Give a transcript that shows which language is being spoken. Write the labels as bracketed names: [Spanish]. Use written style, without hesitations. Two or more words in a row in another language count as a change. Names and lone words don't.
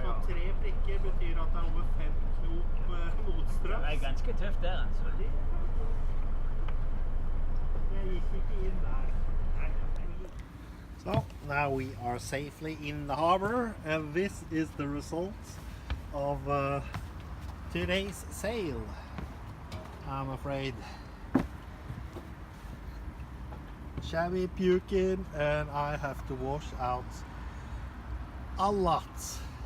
[Norwegian] Så 3 prikker betyr at det er over 5 knop motstrøm. Det er ganske tøft der, altså. Det gikk ikke inn der. [English] So now we are safely in the harbor, and this is the result of today's sail, I'm afraid. Shabby, puking, and I have to wash out a lot.